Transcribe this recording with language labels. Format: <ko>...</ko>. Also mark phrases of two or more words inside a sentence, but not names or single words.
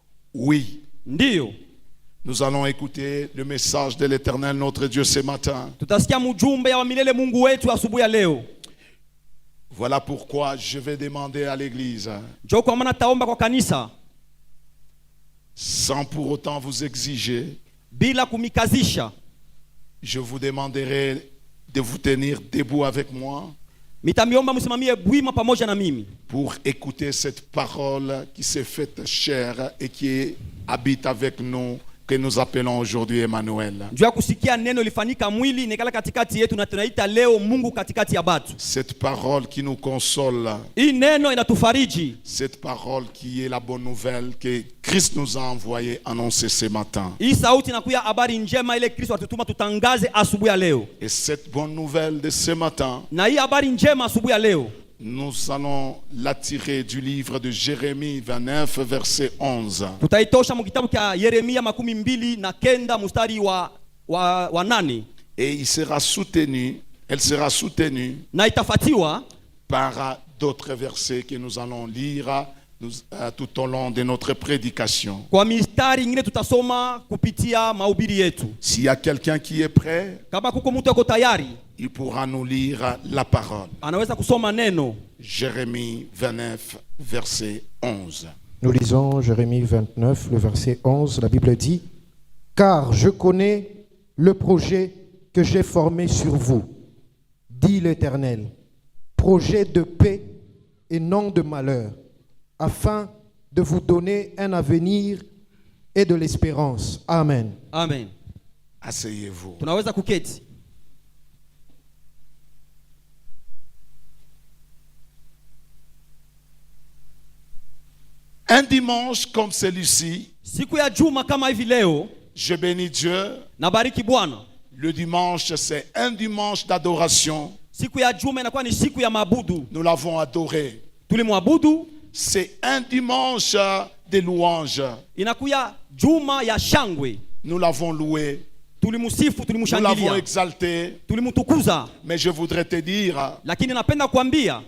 <fr>Oui.</fr> <sw>Ndiyo.</sw> <fr>Nous allons écouter le message de l'Éternel notre Dieu ce matin.</fr> <sw>Tutasikia mjumbe ya milele Mungu wetu asubuhi ya leo.</sw> <fr>Voilà pourquoi je vais demander à l'église,</fr> <sw>Njoo kwa maana taomba kwa kanisa</sw> <fr>sans pour autant vous exiger,</fr> <sw>bila kumikazisha.</sw> <fr>je vous demanderai de vous tenir debout avec moi</fr> <sw>Mitamiomba msimamie bwima pamoja na mimi</sw> <fr>pour écouter cette parole qui s'est faite chair et qui habite avec nous, que nous appelons aujourd'hui Emmanuel.</fr> <sw>njoo ya kusikia neno lifanyika mwili nekala katikati yetu na tunaita leo Mungu katikati ya batu.</sw> <fr>Cette parole qui nous console,</fr> <sw>Hii neno inatufariji.</sw> <fr>cette parole qui est la bonne nouvelle que Christ nous a envoyé annoncer ce matin.</fr> <sw>Hii sauti inakuya habari njema ile Kristo alitutuma tutangaze asubuhi ya leo.</sw> <fr>Et cette bonne nouvelle de ce matin,</fr> <sw>Na hii habari njema asubuhi ya leo</sw> <fr>nous allons l'attirer du livre de Jérémie 29, verset 11.</fr> <sw>tutaitosha mu kitabu cha Yeremia 29 mstari wa 8.</sw> <fr>Et elle sera soutenue</fr> <sw>Na itafatiwa</sw> <fr>par d'autres versets que nous allons lire tout au long de notre prédication.</fr> <sw>kwa mistari nyingine tutasoma kupitia mahubiri yetu.</sw> <fr>S'il y a quelqu'un qui est prêt,</fr> <sw>Kama kuko mtu yuko tayari,</sw> <fr>il pourra nous lire la parole.</fr> <sw>anaweza kusoma neno.</sw> <fr>Jérémie 29, verset 11. Nous lisons Jérémie 29, le verset 11. La Bible dit: Car je connais le projet que j'ai formé sur vous, dit l'Éternel, projet de paix et non de malheur, afin de vous donner un avenir et de l'espérance. Amen.</fr> <sw>Amen.</sw> <fr>Asseyez-vous.</fr> <sw>Tunaweza kuketi.</sw> <fr>Un dimanche comme celui-ci,</fr> <sw>Siku ya juma kama hivi leo,</sw> <fr>je bénis Dieu.</fr> <sw>nabariki Bwana.</sw> <fr>Le dimanche, c'est un dimanche d'adoration.</fr> <sw>Siku ya juma inakuwa ni siku ya maabudu.</sw> <fr>Nous l'avons adoré.</fr> <sw>Tulimwabudu.</sw> <fr>C'est un dimanche de louange.</fr> <sw>Inakuya juma ya shangwe.</sw> <fr>Nous l'avons loué.</fr> <sw>Tulimusifu,</sw> <fr>Nous l'avons</fr> <sw>tulimushangilia,</sw> <fr>exalté.</fr> <sw>tulimutukuza.</sw> <fr>Mais je voudrais te dire,</fr> <sw>Lakini napenda kuambia</sw>